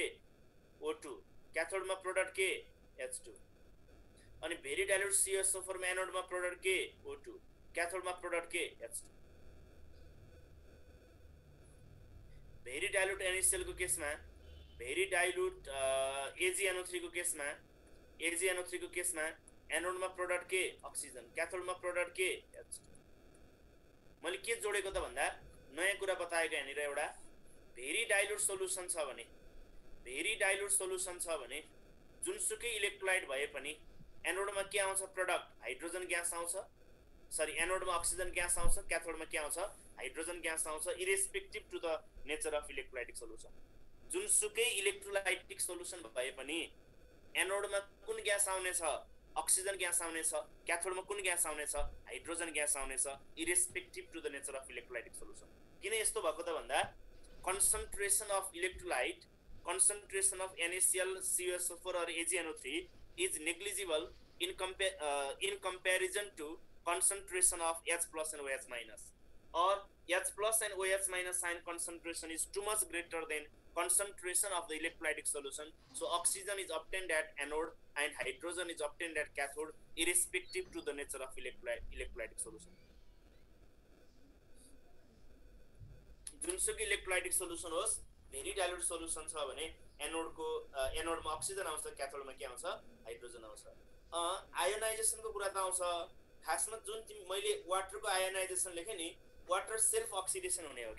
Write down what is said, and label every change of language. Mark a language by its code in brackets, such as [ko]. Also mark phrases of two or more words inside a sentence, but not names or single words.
[ne] O2, क्याथोडमा प्रोडक्ट के? H2। अनि [en] very dilute [ne] CSO4 मा एनोडमा प्रोडक्ट के? O2, क्याथोडमा प्रोडक्ट के? H2। [en] very dilute [ne] NaCl को केसमा, [en] very dilute [ne] AgNO3 को केसमा, AgNO3 को केसमा एनोडमा प्रोडक्ट के? अक्सिजन, क्याथोडमा प्रोडक्ट के? H2। मैले के जोडेको त भन्दा नयाँ कुरा बताएको यहाँनिर एउटा। [en] very dilute solution [ne] छ भने, [en] very dilute solution [ne] छ भने जुनसुकै इलेक्ट्रोलाइट भए पनि एनोडमा के आउँछ? [en] product hydrogen gas [ne] आउँछ। सरी, एनोडमा [en] oxygen gas [ne] आउँछ, क्याथोडमा के आउँछ? [en] hydrogen gas [ne] आउँछ। [en] irrespective to the nature of electrolytic solution, [ne] जुनसुकै [en] electrolytic solution [ne] भए पनि एनोडमा कुन ग्यास आउने छ? [en] oxygen gas [ne] आउनेछ, क्याथोडमा कुन ग्यास आउनेछ, [en] hydrogen gas [ne] आउनेछ, [en] irrespective to the nature of electrolytic solution. [ne] किन यस्तो भएको त भन्दा [en] concentration of electrolyte, concentration of NaCl, CuSO4 or AgNO3 is negligible in comparison to concentration of H plus and OH minus, or H plus and OH minus ion concentration is too much greater than concentration of the electrolytic solution. So oxygen is obtained at anode and hydrogen is obtained at cathode, irrespective to the nature of electrolytic solution. [ne] जुनसुकै [en] electrolytic solution [ne] होस्, [en] very dilute solution [ne] छ भने एनोडमा अक्सिजन आउँछ, क्याथोडमा के आउँछ, हाइड्रोजन आउँछ। आयोनाइजेसनको कुरा त आउँछ। खासमा जुन मैले वाटरको आयोनाइजेसन लेखेँ नि, [en] water self oxidation [ne] हुने हो के।